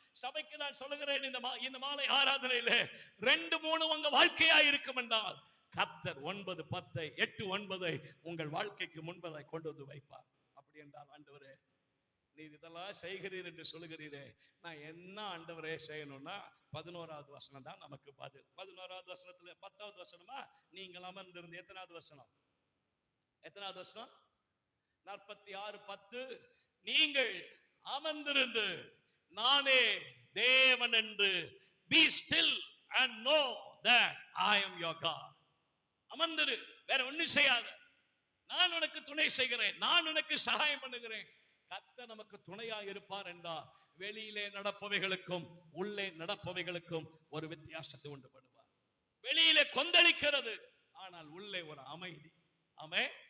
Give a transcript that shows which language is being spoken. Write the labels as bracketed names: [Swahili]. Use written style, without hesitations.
[Tamil] சபைக்கு நான் சொல்லுகிறேன், இந்த மாலை ஆராதனையில 2-3 உங்க வாழ்க்கையா இருக்கும் என்றால் கர்த்தர் 9, 10, 8, 9 உங்கள் வாழ்க்கைக்கு முன்பதாய் கொண்டு வந்து வைப்பார். அப்படி என்றால் ஆண்டவரே நீர் இதெல்லாம் செய்கிறீர் என்று சொல்லுகிறீரே, நான் என்ன ஆண்டவரே செய்யணும்னா 11வது வசனம் தான் நமக்கு பதில். 11வது வசனத்துல 10வது வசனமா நீங்கள் அமர்ந்திருந்து, எத்தனாவது வசனம்? [English] 46:10 [Tamil] நீங்கள் அமர்ந்திருந்து நானே தேவன் என்று [English] be still and know that I am your God. [Tamil] அமர்ந்திரு, வேற ஒண்ணும் செய்யாத. நான் உனக்கு துணை செய்கிறேன், நான் உனக்கு சகாயம் பண்ணுகிறேன். கர்த்தர் நமக்கு துணையா இருப்பார் என்றால் வெளியிலே நடப்பவைகளுக்கும் உள்ளே நடப்பவைகளுக்கும் ஒரு வித்தியாசத்தை உண்டு பண்ணுவார். வெளியிலே கொந்தளிக்கிறது, ஆனால் உள்ளே ஒரு அமைதி. ஆமென்.